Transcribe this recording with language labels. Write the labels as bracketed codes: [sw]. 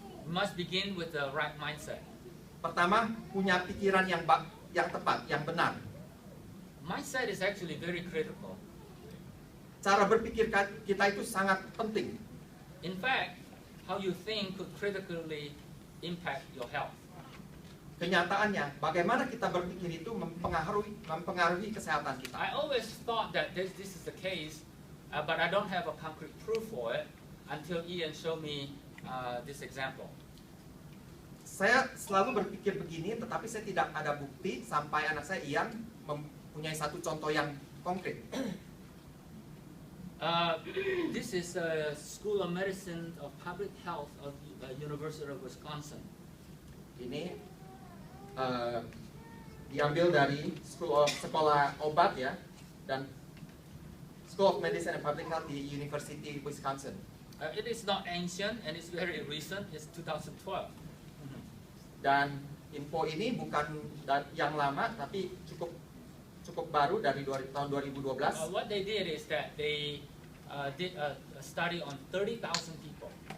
[en] We must begin with the right mindset. [id] Pertama, punya pikiran yang tepat, yang benar. [en] Mindset is actually very critical. [id] Cara berpikir kita itu sangat penting. [en] In fact, how you think could critically impact your health. [id] Kenyataannya, bagaimana kita berpikir itu mempengaruhi kesehatan kita. [en] I always thought that this is the case, but I don't have a concrete proof for it until Ian showed me this example. [id] Saya selalu berpikir begini, tetapi saya tidak ada bukti sampai anak saya Ian mempunyai satu contoh yang konkret. [en] This is a School of Medicine of Public Health of the University of Wisconsin. [id] Ini diambil dari sekolah obat ya, dan School of Medicine and Public Health di University Wisconsin. [en] It is not ancient and it's very recent. It's 2012. [id] Dan info ini bukan yang lama, tapi cukup baru dari tahun 2012. [en] What they did is that they did a study on 30,000 people.